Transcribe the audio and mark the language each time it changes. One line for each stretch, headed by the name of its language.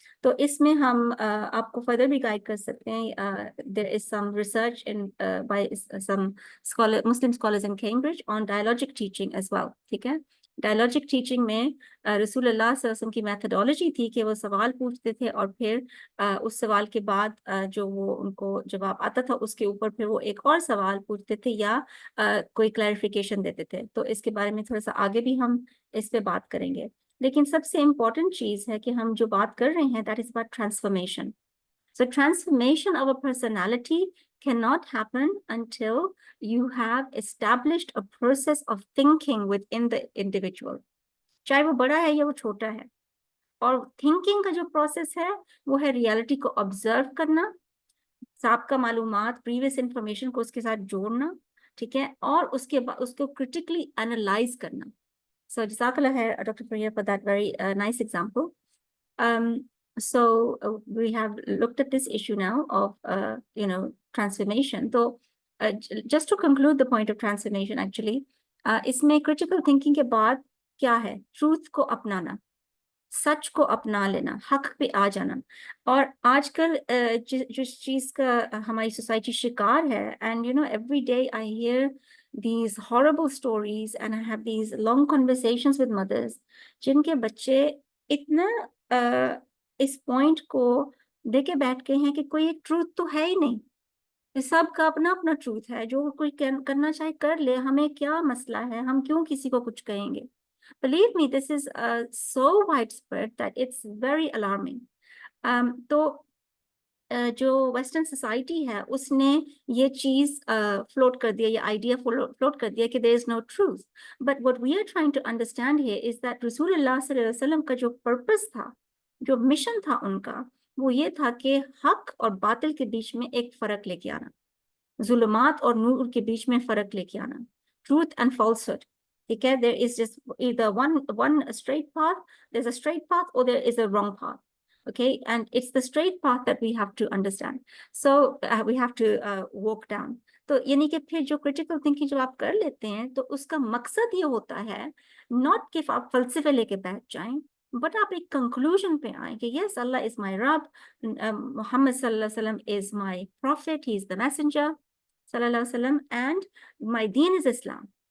Urdu: تو اس میں ہم آپ کو فردر بھی گائیڈ کر سکتے ہیں.
English: there is some research by some Muslim scholars in Cambridge on dialogic teaching as well.
Urdu: ٹھیک ہے، ڈائلوجک ٹیچنگ میں رسول اللہ صلی اللہ علیہ وسلم کی میتھڈالوجی تھی کہ وہ سوال پوچھتے تھے، اور پھر اس سوال کے بعد جو وہ ان کو جواب آتا تھا اس کے اوپر پھر وہ ایک اور سوال پوچھتے تھے یا کوئی کلیریفیکیشن دیتے تھے. تو اس کے بارے میں تھوڑا سا آگے بھی ہم اس پہ بات کریں گے. لیکن سب سے امپورٹنٹ چیز ہے کہ ہم جو بات کر رہے ہیں
English: That is about transformation. So transformation of a personality cannot happen until you have established a process of thinking within the individual.
Urdu: چاہے وہ بڑا ہے یا وہ چھوٹا ہے. اور thinking کا جو process ہے وہ ہے reality کو observe کرنا، سابقہ معلومات، previous information کو اس کے ساتھ جوڑنا، ٹھیک ہے، اور اس کے بعد اس کو critically analyze کرنا.
English: So جزاک اللہ خیر Dr. Priya for that very nice example. So we have looked at this issue now of transformation. So just to conclude the point of transformation actually,
Urdu: اس میں critical thinking کے بعد کیا ہے؟ truth کو اپنانا، سچ کو اپنا لینا، حق پہ آ جانا. اور آج کل جس چیز کا ہماری سوسائٹی شکار ہے،
English: and every day I hear these horrible stories and I have these long conversations with mothers
Urdu: جن کے بچے اتنا اس پوائنٹ کو دے کے بیٹھ کے ہیں کہ کوئی ایک ٹروتھ تو ہے ہی نہیں، سب کا اپنا اپنا ٹروتھ ہے، جو کوئی کرنا چاہے کر لے، ہمیں کیا مسئلہ ہے، ہم کیوں کسی کو کچھ کہیں گے.
English: Believe me, this is so widespread that it's very alarming.
Urdu: تو جو ویسٹرن سوسائٹی ہے اس نے یہ چیز فلوٹ کر دیا, یہ آئیڈیا فلوٹ کر دیا کہ
English: there is no truth. But what we are trying to understand here is that
Urdu: رسول اللہ صلی اللہ علیہ وسلم کا جو پرپس تھا, جو مشن تھا ان کا, وہ یہ تھا کہ حق اور باطل کے بیچ میں ایک فرق لے کے آنا, ظلمات اور نور کے بیچ میں فرق لے کے آنا,
English: Truth and falsehood.
Urdu: ٹھیک ہے,
English: there is just either one straight path, there's a straight path or there is a wrong path. Okay, and it's the straight path that we have to understand. So we have to walk down.
Urdu: تو یعنی کہ پھر جو critical thinking جو آپ کر لیتے ہیں تو اس کا مقصد یہ ہوتا ہے not کہ آپ فلسفے لے کے بیٹھ جائیں, بٹ آپ ایک کنکلوژن پہ آئیں کہ
English: yes, Allah is my رب,
Urdu: محمد صلی اللہ علیہ وسلم
English: is my prophet, he is the messenger
Urdu: صلی اللہ علیہ وسلم,
English: And my دین is Islam.